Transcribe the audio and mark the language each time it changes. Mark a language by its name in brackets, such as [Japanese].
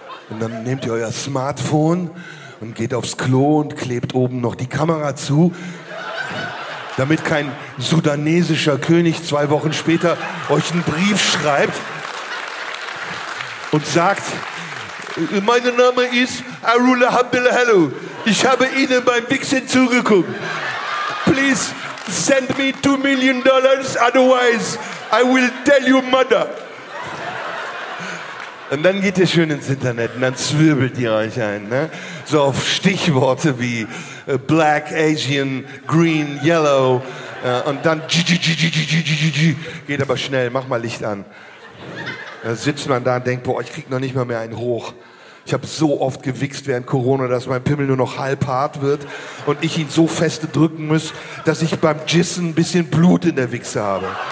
[German] Und dann nehmt ihr euer Smartphone und geht aufs Klo und klebt oben noch die Kamera zu, damit kein sudanesischer König zwei Wochen später euch einen Brief schreibt und sagt, mein Name ist Arula Habilahalu. Ich habe Ihnen beim Wichsen zugeguckt. [English] Please. Send me $2 million, otherwise I will tell your mother. [German] Und dann geht ihr schön ins Internet und dann zwirbelt ihr euch ein. Ne? So auf Stichworte wie [English] Black, Asian, Green, Yellow. [German] Und dann geht aber schnell, mach mal Licht an. Da sitzt man da und denkt, boah, ich krieg noch nicht mal mehr einen hoch. Ich habe so oft gewichst während Corona, dass mein Pimmel nur noch halb hart wird und ich ihn so feste drücken muss, dass ich beim Jissen ein bisschen Blut in der Wichse habe.